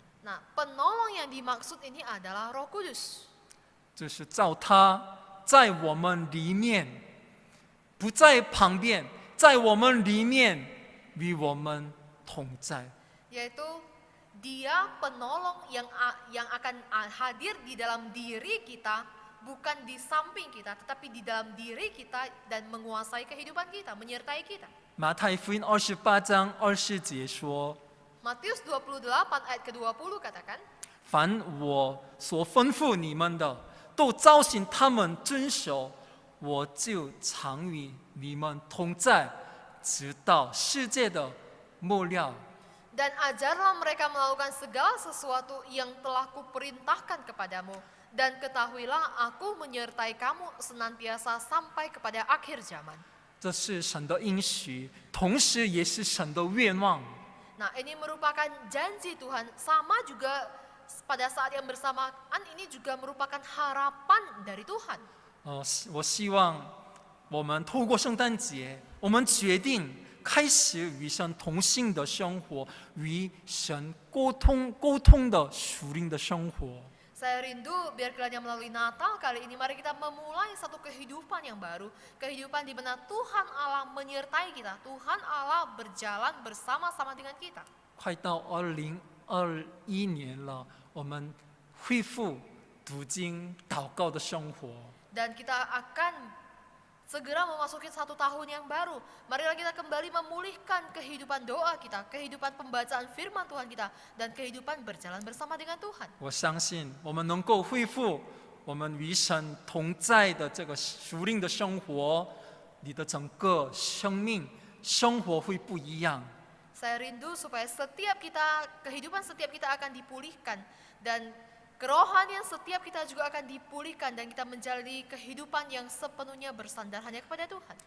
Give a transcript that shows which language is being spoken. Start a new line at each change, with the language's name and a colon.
Indonesian: Nah, penolong yang dimaksud ini adalah Roh Kudus.
Chinese: 就是照他在我们里面，不在旁边，在我们里面与我们同在。
Indonesian: Yaitu Dia penolong yang akan hadir di dalam diri kita, bukan di samping kita, tetapi di dalam diri kita dan menguasai kehidupan kita, menyertai kita.
Chinese: 马太福音28章20节说
Indonesian: Matius 28 ayat ke-20 katakan,
Chinese: 凡我所吩咐你们的，都照醒他们遵守，我就常与你们同在，直到世界的末了。
Indonesian: Dan ajarlah mereka melakukan segala sesuatu yang telah kuperintahkan kepadamu. Dan ketahuilah aku menyertai kamu senantiasa sampai kepada akhir zaman.
Chinese: 这是神的应许，同时也是神的愿望。
Indonesian: Nah, ini merupakan janji Tuhan, sama juga pada saat yang bersamaan ini juga merupakan harapan dari Tuhan.
Chinese: 我希望我们透过圣诞节，我们决定开始与神同行的生活，与神沟通的属灵的生活。
Indonesian: Saya rindu biar kiranya melalui Natal kali ini mari kita memulai satu kehidupan yang baru. Kehidupan di mana Tuhan Allah menyertai kita. Tuhan Allah berjalan bersama-sama dengan kita.
Chinese: 快到2021年了，我们恢复读经祷告的生活。
Indonesian: Dan kita akan segera memasuki 1 tahun yang baru. Marilah kita kembali memulihkan kehidupan doa kita, kehidupan pembacaan firman Tuhan kita, dan kehidupan berjalan bersama dengan Tuhan.
Chinese: 我相信我们能够恢复我们与神同在的这个属灵的生活，你的整个生活会不一样。
Indonesian: Saya rindu supaya kehidupan setiap kita akan dipulihkan, dan kerohanian setiap kita juga akan dipulihkan, dan kita menjalani kehidupan yang sepenuhnya bersandar hanya kepada Tuhan.